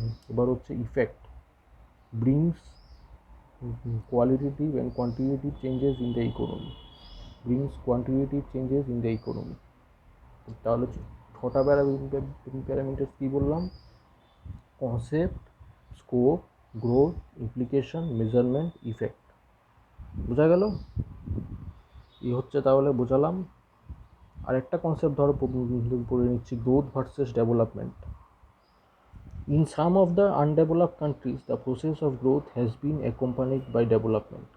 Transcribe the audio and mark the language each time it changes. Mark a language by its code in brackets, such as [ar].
[en] এবার হচ্ছে effect, brings qualitative and quantitative changes in the economy, brings quantitative changes in the economy. [bn] তাহলে 6টা parameter কি বললাম? [en] Concept, scope, growth, implication, measurement, effect. [bn] বোঝা গেল? এই হচ্ছে তাহলে বোঝালাম। আরেকটা কনসেপ্ট ধরো পড়ে নিচ্ছি, growth versus development. [en] In some of the undeveloped countries, the process of growth has been accompanied by development.